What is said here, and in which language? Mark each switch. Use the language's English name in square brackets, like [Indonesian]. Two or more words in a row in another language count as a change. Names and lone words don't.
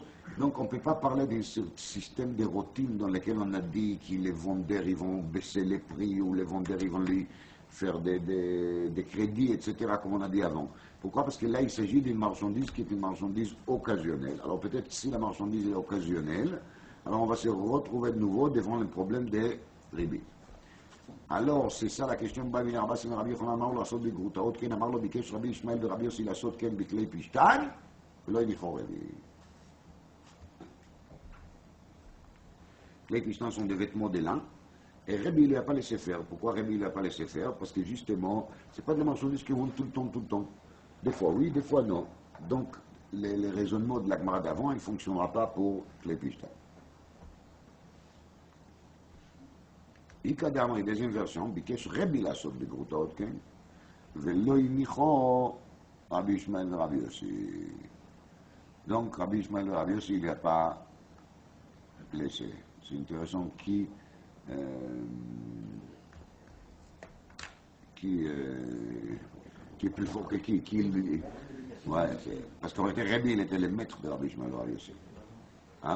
[French] Donc, on ne peut pas parler d'un système de routine dans lequel on a dit que les vendeurs, ils vont baisser les prix, ou les vendeurs, ils vont lui faire des crédits, etc., comme on a dit avant. Pourquoi? Parce que là, il s'agit d'une marchandise qui est une marchandise occasionnelle. Alors, peut-être si la marchandise est occasionnelle, alors on va se retrouver de nouveau devant le problème des ribis. Alors, c'est ça la question. [Hebrew] Rabbi Yochanan אמר לו לעשות בגרוטאות, כן אמר לו ביקש רבי ישמעאל ורבי יוסי לעשות כן בכלי פשתן ולא יניחו רבי. [French] Les pistons sont des vêtements de lin, et Rabbi ne lui a pas laissé faire. Pourquoi Rabbi ne lui a pas laissé faire? Parce que justement, ce n'est pas des marchandises qui vendent tout le temps. Des fois oui, des fois non. Donc, les raisonnements de la Gemara d'avant, il ne fonctionnera pas pour les pistons. Ikadam, la deuxième version, [Hebrew] Bikesh Rabbi לעשות בגרוטאות, כן? ולא הניחו רבי ישמעאל ורבי יוסי. [French] Donc, Rabbi Ishmael ben Rabbi Yossi, il n'a pas blessé. C'est intéressant qui est plus fort que qui ouais, parce qu'en réalité, Rabbi, il était le maître de Rabbi Ishmael ben Rabbi Yossi. Hein?